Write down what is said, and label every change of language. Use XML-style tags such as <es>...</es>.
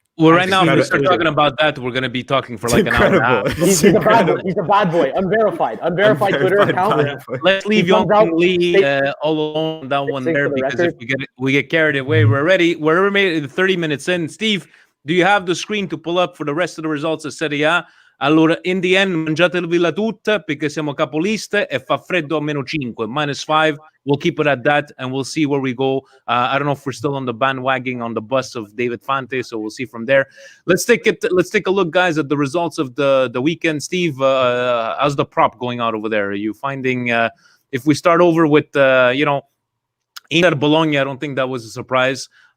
<en>Well, right now, if we start talking about that, we're going to be talking for like an hour and a half. He's a bad boy. He's a bad boy. Unverified Twitter account. Let's leave Young Lee all alone on that one there because if we get carried away, we're already 30 minutes in. Steve, do you have the screen to pull up for the rest of the results of Serie A?</en> <it>Allora,</it> <en>in the end,</en> <it>mangiatevela tutta perché siamo capoliste e fa freddo a -5, -5.</it> <en>We'll keep it at that, and we'll see where we go. I don't know if we're still on the bandwagon on the bus of David Fante, so we'll see from there. Let's take a look, guys, at the results of the weekend. Steve, how's the prop going out over there? Are you finding if we start over with Inter Bologna? I don't think that was a surprise.</en>